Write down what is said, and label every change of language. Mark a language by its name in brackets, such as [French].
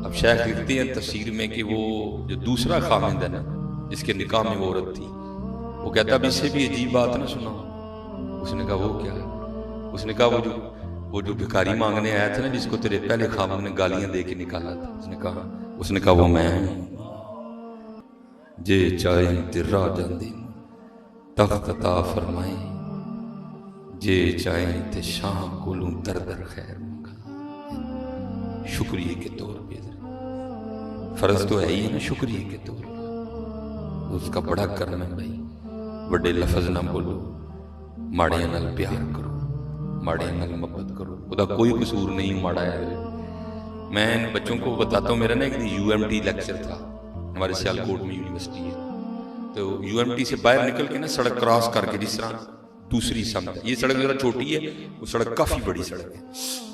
[Urdu] اب شیخ لکھتے ہیں تفسیر میں کہ وہ جو دوسرا خامند ہے نا جس کے نکاح میں وہ عورت تھی, وہ کہتا اب اس سے بھی عجیب بات نہ سنا. اس نے کہا وہ کیا ہے؟ اس نے کہا وہ جو بھکاری مانگنے آیا تھا نا جس کو تیرے پہلے خامند نے گالیاں دے کے نکالا تھا, اس نے کہا وہ میں ہوں. [Punjabi] جے چاہیں تے راہ جاندے تخت عطا فرمائیں, جے چاہیں تے شاہ کولوں در در خیر منگا. [Urdu] شکریہ کے طور پہ فرض تو ہے ہی نا, شکریہ کے طور پہ اس کا بڑا کرم ہے بھائی. بڑے لفظ نہ بولو, [Punjabi] ماڑے نال پیار کرو, ماڑے نال محبت کرو. [Urdu] خدا کوئی قصور نہیں ماڑا ہے. میں ان بچوں کو بتاتا ہوں, میرا نا ایک UMT لیکچر تھا, ہمارے سیالکوٹ میں یونیورسٹی ہے, تو UMT سے باہر نکل کے نا سڑک کراس کر کے جس طرح دوسری سمت, یہ سڑک ذرا چھوٹی ہے, وہ سڑک کافی بڑی سڑک ہے.